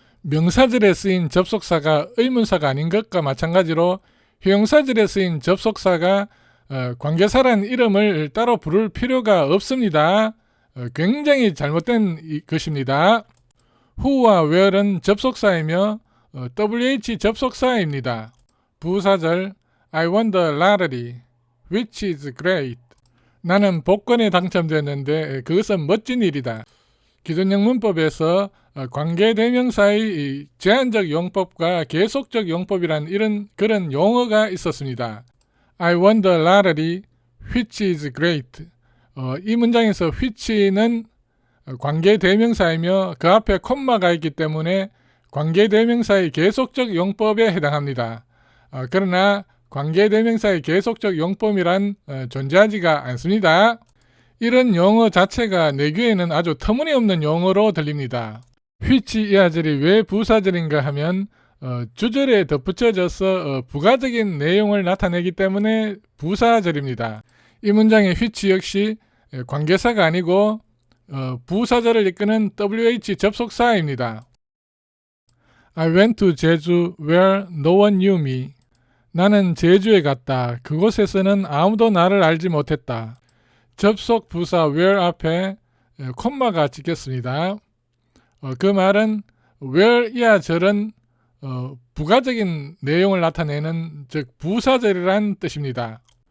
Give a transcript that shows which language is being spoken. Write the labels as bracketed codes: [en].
[ko] 명사절에 쓰인 접속사가 의문사가 아닌 것과 마찬가지로 형용사절에 쓰인 접속사가 관계사라는 이름을 따로 부를 필요가 없습니다. 굉장히 잘못된 것입니다. who와 where은 접속사이며 WH 접속사입니다. 부사절 [en] I won the lottery, which is great. [ko] 나는 복권에 당첨됐는데 그것은 멋진 일이다. 기존 영문법에서 관계대명사의 제한적 용법과 계속적 용법이란 이런 그런 용어가 있었습니다. [en] I won the lottery, which is great. [ko] 이 문장에서 which는 관계대명사이며 그 앞에 콤마가 있기 때문에 관계대명사의 계속적 용법에 해당합니다. 그러나 관계대명사의 계속적 용법이란 존재하지가 않습니다. 이런 용어 자체가 내 귀에는 아주 터무니없는 용어로 들립니다. which 이 아절이 왜 부사절인가 하면 주절에 덧붙여져서 부가적인 내용을 나타내기 때문에 부사절입니다. 이 문장의 which 역시 관계사가 아니고 부사절을 이끄는 WH 접속사입니다. [en] I went to 제주 where no one knew me. [ko] 나는 제주에 갔다. 그곳에서는 아무도 나를 알지 못했다. 접속 부사 where 앞에 콤마가 찍혔습니다. 그 말은 where 이하 절은 부가적인 내용을 나타내는 즉 부사절이란 뜻입니다.